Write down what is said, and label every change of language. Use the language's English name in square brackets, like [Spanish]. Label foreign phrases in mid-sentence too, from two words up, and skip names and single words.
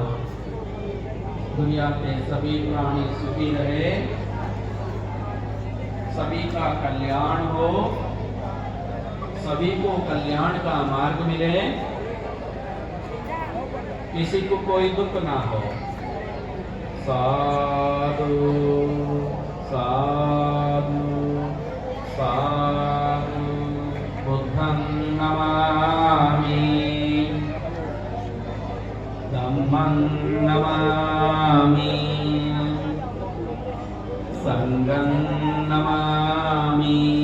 [Hindi] दुनिया के सभी प्राणी सुखी रहे। सभी का कल्याण हो। सभी को कल्याण का मार्ग मिले। किसी को कोई दुख ना हो। [Pali] साधु साधु साधु। बुद्धं नमामि धम्मं नमामि संघं नमामि।